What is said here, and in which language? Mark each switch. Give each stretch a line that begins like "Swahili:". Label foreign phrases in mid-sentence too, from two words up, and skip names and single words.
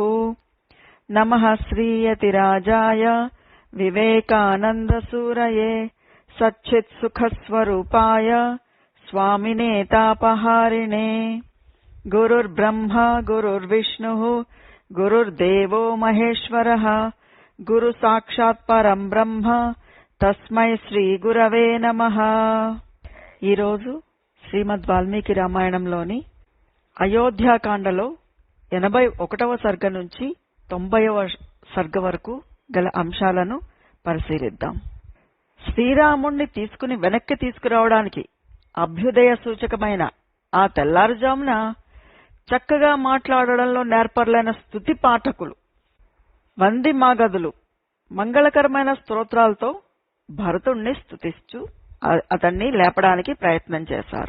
Sanskrit: नमः श्रीयतिराजाय विवेकानन्दसूरये सच्चित्सुखस्वरूपाय स्वामिने तापहारिणे। गुरुर्ब्रह्मा गुरुर्विष्णुः गुरुर्देवो महेश्वरः गुरुसाक्षात् परं ब्रह्म तस्मै శ్రీగురవే నమః।
Telugu: ఈరోజు శ్రీమద్ వాల్మీకి రామాయణంలోని అయోధ్యాకాండలో 81వ సర్గ నుంచి 90వ సర్గ వరకు గల అంశాలను పరిశీలిద్దాం. శ్రీరాముణ్ణి తీసుకుని వెనక్కి తీసుకురావడానికి అభ్యుదయ సూచకమైన ఆ తెల్లారుజామున చక్కగా మాట్లాడడంలో నేర్పర్లైన స్తుతి పాఠకులు, వంది మాగదులు మంగళకరమైన స్తోత్రాలతో భరతుణ్ణి స్తుతిస్తూ అతన్ని లేపడానికి ప్రయత్నం చేశారు.